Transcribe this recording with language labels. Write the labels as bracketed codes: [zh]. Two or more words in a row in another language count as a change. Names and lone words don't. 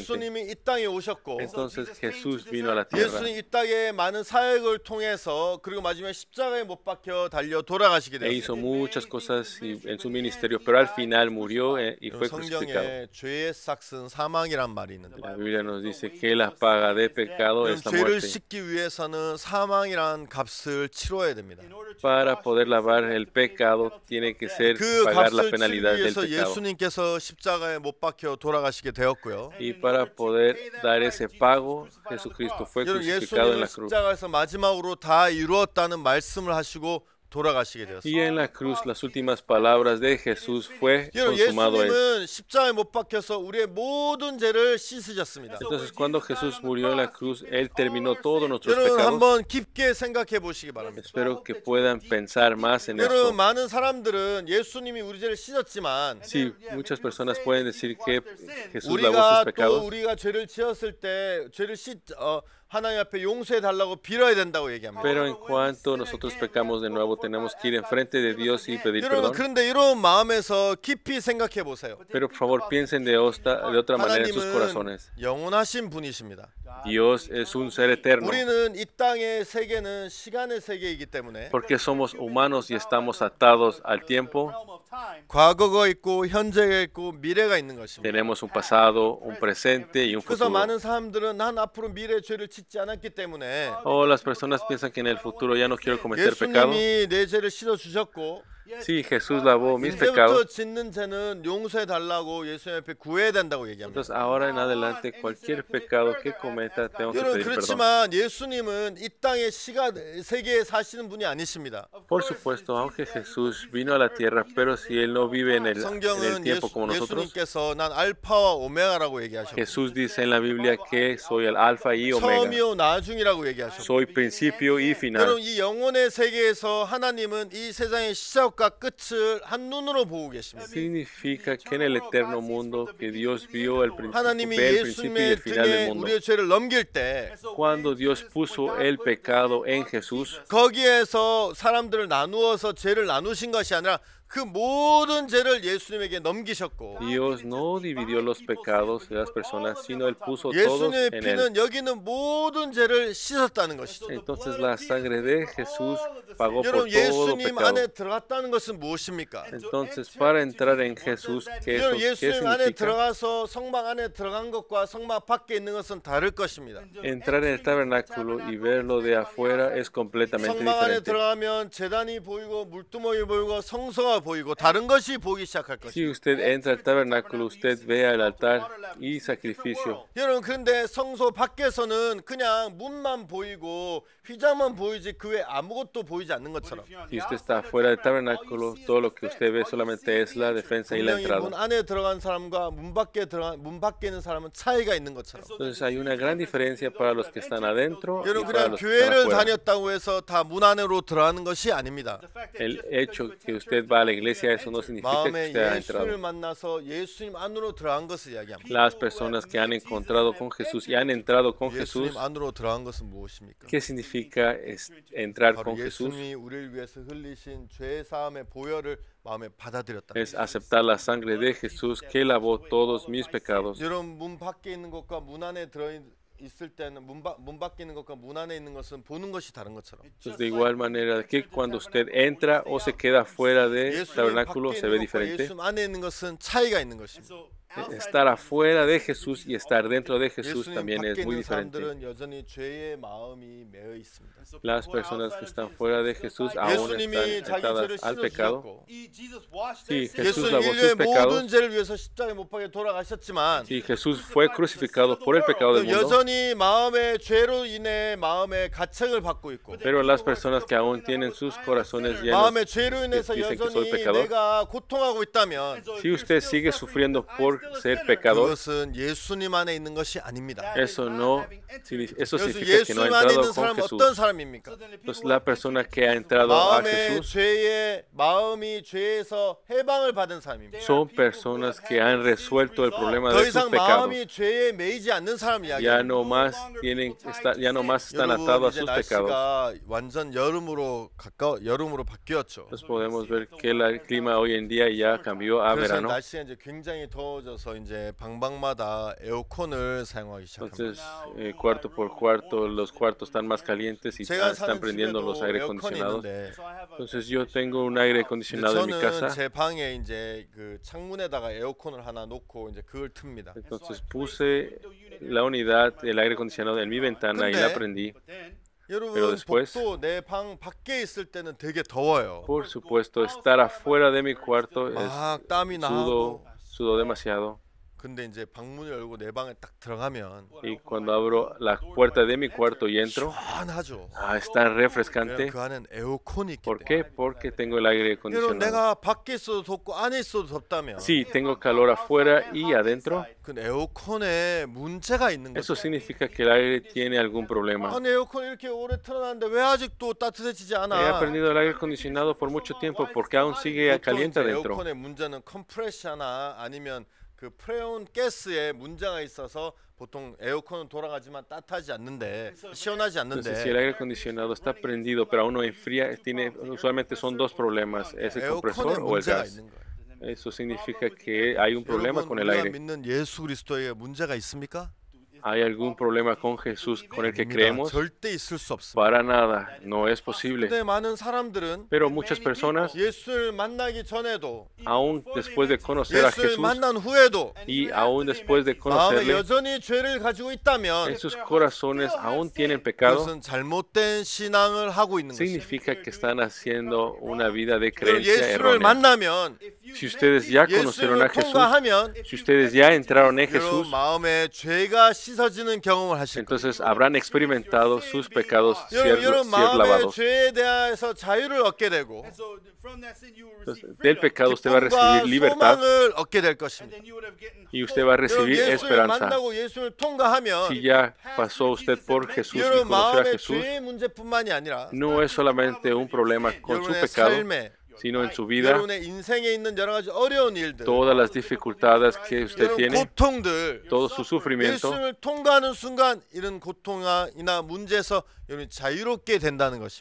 [ko] 예수님이 이 땅에 오셨고 [es] Entonces Jesús vino a la tierra. [ko] 예수님 이 땅에 많은 사역을 통해서 그리고 마지막에 십자가에 못 박혀 달려 돌아가시게 [es] E [ko] 되었습니다. [es] hizo muchas cosas en su ministerio, pero al final murió y fue crucificado. [ko] 성경에 죄의 삭은 사망이란 말이 있는데 [es] La Biblia nos dice que la paga de pecado es la [ko] 죄를 [es] muerte. [ko] 씻기 위해서는 사망이란 값을 치러야 됩니다. [es] Para poder lavar el pecado tiene que ser [ko] 그 [es] pagar la [ko] 값을 치르기 [es] penalidad del [ko] 위해서 [es] pecado. [ko] 예수님께서 십자가에 못 박혀 돌아가시게 되었고요. [es] Y para poder dar ese pago, Jesucristo fue [ko] 여러분 [es] crucificado en [ko] 예수님은 [es] la cruz. [ko] 십자가에서 마지막으로 다 이루었다는 말씀을 하시고 돌아가시게 [es] Y [ko] 되었습니다. [es] en la cruz las últimas palabras de Jesús fue [ko] 여러분 [es] consumado es. [ko] 예수님은 십자가에 못 박혀서 우리의 모든 죄를 씻으셨습니다. [es] Entonces cuando Jesús murió en la cruz, Él terminó todos nuestros [ko] 여러분 [es] pecados. [ko] 한번 깊게 생각해 보시기 바랍니다. [es] Espero que puedan pensar más en [ko] 여러분 [es] esto. [ko] 많은 사람들은 예수님이 우리 죄를 씻었지만 [es] Sí, muchas personas pueden decir que Jesús lavó sus [ko] 우리가 또 [es] pecados, [ko] 우리가 죄를 지었을 때 죄를 하나님 앞에 용서해 달라고 빌어야 된다고 얘기합니다. [es] pero en cuanto nosotros pecamos de nuevo, tenemos que ir enfrente de Dios y pedir [ko] 여러분 [es] perdón. [ko] 그런데 이런 마음에서 깊이 생각해 보세요. [es] Pero por favor piensen de otra manera en sus [ko] 하나님은 [es] corazones. [ko] 영원하신 분이십니다. [es] Dios es un ser eterno, [ko] 우리는 이 땅의 세계는 시간의 세계이기 때문에 [es] porque somos humanos y estamos atados al tiempo. [ko] 과거가 있고 현재가 있고 미래가 있는 것입니다. [es] Tenemos un pasado, un presente y un [ko] 그래서 [es] futuro. [ko] 많은 사람들은 난 앞으로 미래 죄를 짓지 않았기 때문에 [es] O las personas piensan que en el futuro ya no quiero cometer pecado. [ko] 예수님이 내 죄를 씻어 주셨고 [es] Sí, Jesús lavó mis [ko] 이제부터 [es] pecados. [ko] 짓는 죄는 용서해 달라고 예수님 앞에 구해야 된다고 얘기합니다. [es] Entonces ahora en adelante cualquier pecado que cometa tengo que [ko] 여러분 [es] pedir perdón. [ko] 그렇지만 예수님은 이 땅의 세계에 사시는 분이 아니십니다. [es] Por supuesto, aunque Jesús vino a la tierra, pero si Él no vive en el [ko] 성경은 [es] tiempo como nosotros, [ko] 예수님께서 난 알파와 오메가라고 얘기하셨고 [es] Jesús dice en la Biblia que soy el alfa y omega, [ko] 처음이요 나중이라고 얘기하셨고 [es] soy principio y final. [ko] 여러분 이 영혼의 세계에서 하나님은 이 세상의 시작과 끝을 한눈으로 보고 계십니다. [es] Significa que en el eterno mundo que Dios vio el [ko] 하나님이 [es] principio y [ko] 예수님의 [es] el final del [ko] 등에 [es] mundo. [ko] 우리의 죄를 넘길 때 [es] Cuando Dios puso el pecado en Jesús, [ko] 거기에서 사람들을 나누어서 죄를 나누신 것이 아니라 그 모든 죄를 예수님에게 넘기셨고 [es] Dios no dividió los pecados de las personas, sino Él puso todos [ko] 예수님의 [es] en Él. [ko] 피는 여기는 모든 죄를 씻었다는 것이죠. [es] Entonces la sangre de Jesús pagó por [ko] 여러분 [es] todo [ko] 예수님 [es] pecado. [ko] 안에 들어갔다는 것은 무엇입니까? [es] Entonces para entrar en Jesús, ¿qué [ko] 여러분 [es] ¿qué [ko] 예수님 안에 [es] significa? [ko] 들어가서 성막 안에 들어간 것과 성막 밖에 있는 것은 다를 것입니다. [es] Entrar en el tabernáculo y verlo de afuera es completamente [ko] 성막 안에 [es] diferente. [ko] 들어가면 제단이 보이고 물두멍이 보이고 성소가 보이고 다른 것이 보이기 시작할 것입니다. [es] Si usted entra al tabernáculo, usted ve el altar y sacrificio. [ko] 여러분 그런데 성소 밖에서는 그냥 문만 보이고 휘장만 보이지 그 외 아무것도 보이지 않는 것처럼 [es] Si usted está fuera del tabernáculo, todo lo que usted ve solamente es la defensa y la [ko] 분명히 문 [es] entrada. [ko] 안에 들어간 사람과 문 밖에 있는 사람은 차이가 있는 것처럼 [es] Entonces hay una gran diferencia para los que están adentro y [ko] 여러분 [es] para [ko] 그냥 [es] los que están [ko] 교회를 [es] afuera. [ko] 다녔다고 해서 다 문 안으로 들어가는 것이 아닙니다. [es] El hecho que usted va a la iglesia, eso no significa que [ko] 마음에 [es] usted ha [ko] 예수를 [es] entrado. [ko] 만나서 예수님 안으로 들어간 것을 이야기합니다. [es] Las personas que han encontrado con Jesús y han entrado con Jesús, [ko] 예수님 안으로 들어간 것은 무엇입니까? [es] ¿qué significa entrar [ko] 바로 [es] con Jesús? [ko] 예수님이 우리를 위해서 흘리신 죄 사함의 보혈을 마음에 받아들였다. [es] Es aceptar la sangre de Jesús que lavó todos mis pecados. [ko] 여러분 문 밖에 있는 것과 문 안에 들어 있을 때는 문 밖에 있는 것과 문 안에 있는 것은 보는 것이 다른 것처럼 [es] Entonces, de igual manera que cuando usted entra o se queda fuera del [ko] 예수님 [es] tabernáculo [ko] 밖에 [es] se ve [ko] 있는 것과 [es] diferente. [ko] 예수님 안에 있는 것은 차이가 있는 것입니다. [es] Estar afuera de Jesús y estar dentro de Jesús [ko] 예수님 [es] también [ko] 밖에 [es] es muy [ko] 있는 [es] diferente. [ko] 사람들은 여전히 죄의 마음이 매여 있습니다. [es] Las personas que están fuera de Jesús aún [ko] 예수님이 [es] están [ko] 자기 죄를 [es] atadas al pecado. [ko] 씻어주셨고 [es] Sí, Jesús [ko] 예수님 [es] lavó [ko] 인류의 [es] sus pecados. [ko] 모든 죄를 위해서 십자가에 못 박혀 돌아가셨지만 [es] Sí, Jesús fue crucificado por el pecado del mundo. [ko] 여전히 마음의 죄로 인해 마음의 가책을 받고 있고 [es] Pero las personas que aún tienen sus corazones llenos, [ko] 마음의 죄로 인해서 [es] dicen que soy [ko] 여전히 [es] pecador. [ko] 내가 고통하고 있다면 [es] si usted sigue sufriendo por ser pecador, [ko] 그것은 예수님 안에 있는 것이 아닙니다. [es] eso [ko] 그래서 [es] significa que no ha [ko] 예수님 안에 [es] entrado [ko] 있는 [es] con [ko] 사람은 [es] Jesús. [ko] 어떤 사람입니까? [es] Entonces la persona que ha entrado a [ko] 마음의 [es] Jesús [ko] 마음이 죄에서 해방을 받은 사람입니다. [es] son personas que han resuelto el problema [ko] 더 [es] de sus [ko] 이상 [es] pecados. [ko] 마음이 죄에 매이지 않는 사람 [es] Ya [ko] 이야기입니다. [es] no más ya no más están [ko] 여러분 [es] atados a [ko] 이제 [es] sus pecados. [ko] 날씨가 완전 여름으로 바뀌었죠. [es] Entonces podemos ver que el clima hoy en día ya cambió a [ko] 그래서 [es] verano. [ko] 날씨가 이제 굉장히 더워져서 이제 방방마다 에어컨을 사용하기 시작합니다. [es] Entonces, cuarto por cuarto, los cuartos están más calientes y [ko] 제가 [es] están [ko] 사는 [es] prendiendo los [ko] 집에도 [es] aire [ko] 에어컨이 [es] acondicionados. [ko] 있는데 [es] Entonces yo tengo un aire acondicionado en mi [ko] 저는 [es] casa. [ko] 제 방에 이제 그 창문에다가 에어컨을 하나 놓고 이제 그걸 틉니다. [es] Entonces puse la unidad del aire acondicionado en mi ventana y la prendí. [ko] 여러분 [es] Pero después- [ko] 복도 내 방 밖에 있을 때는 되게 더워요. [es] Por supuesto, estar afuera de mi cuarto es [ko] 막 땀이 [es] sudo, [ko] 나고 [es] sudo demasiado. [ko] 근데 이제 방문을 열고 내 방에 딱 들어가면 [es] Y cuando abro la puerta de mi cuarto y entro, [ko] 시원하죠. [es] es tan [ko] 왜냐면 [es] refrescante. [ko] 그 안엔 에어컨이 있기 [es] ¿Por [ko] 때문에. [es] qué? Porque tengo el aire [ko] 여러분 [es] acondicionado. [ko] 내가 밖에 있어도 덥고 안에 있어도 덥다면 [es] Sí, tengo calor afuera y adentro. [ko] 그 에어컨에 문제가 있는 [es] Eso [ko] 거죠. [es] significa que el aire tiene algún problema. [ko] 아니 에어컨 이렇게 오래 틀어놨는데 왜 아직도 따뜻해지지 [es] He [ko] 않아? [es] aprendido el aire acondicionado por mucho tiempo porque aún sigue [ko] 보통 [es] caliente [ko] 이제 [es] adentro. [ko] 에어컨의 문제는 컴프레셔나 아니면 그 프레온 가스에 문제가 있어서 보통 에어컨은 돌아가지만 따뜻하지 않는데 시원하지 [es] Entonces, si [ko] 않는데 [es] el aire acondicionado está prendido pero aún no enfría, usualmente son dos problemas, es el [ko] 에어컨에 [es] compresor o el [ko] 문제가 [es] gas. [ko] 있는 거예요. [es] Eso significa que hay un problema [ko] 여러분 [es] con el [ko] 우리가 [es] aire. [ko] 믿는 예수 그리스도에 문제가 있습니까? [es] ¿Hay algún problema con Jesús con el que [ko] 아닙니다. [es] creemos? [ko] 절대 있을 수 없습니다. [es] Para nada, no es posible. [ko] 근데 많은 사람들은 [es] Pero muchas personas, [ko] 예수를 만나기 전에도 [es] aún después de conocer a [ko] 예수를 [es] Jesús [ko] 만난 후에도 [es] y aún después de [ko] 마음에 [es] conocerle, [ko] 여전히 죄를 가지고 있다면 [es] en sus corazones aún tienen pecado, [ko] 그것은 잘못된 신앙을 하고 있는 것입니다. [es] significa que están haciendo una vida de [ko] 여러분, [es] creencia [ko] 예수를 [es] errónea. [ko] 만나면 [es] Si ustedes ya conocieron a [ko] 예수를 [es] Jesús, [ko] 통과하면 [es] si ustedes ya entraron en [ko] 여러분 [es] Jesús, [ko] 마음에 죄가 씻어지는 경험을 하실 거예요. [es] entonces habrán experimentado sus pecados [ko] 여러분 [es] ser [ko] 마음의 [es] lavados. [ko] 죄에 대해서 자유를 얻게 되고 [es] Entonces, del pecado usted va a recibir [ko] 기쁨과 [es] libertad [ko] 소망을 얻게 될 것입니다. [es] y usted va a [ko] 여러분 [es] recibir [ko] 예수를 [es] esperanza. [ko] 만나고 예수를 통과하면 [es] Si ya pasó usted por Jesús y [ko] 여러분 [es] conoció a [ko] 마음의 [es] Jesús, [ko] 죄의 문제뿐만이 아니라 [es] no es solamente un problema con su [ko] 여러분의 [es] pecado, [ko] 삶에 [es] sino en su vida, [ko] 여러분의 인생에 있는 여러 가지 어려운 일들, [es] todas las dificultades que usted [ko] 여러분 [es] tiene, [ko] 고통들, [es] todo su sufrimiento, [ko] 예수를 통과하는 순간 이런 고통이나 문제에서 여러분이 자유롭게 된다는 것입니다.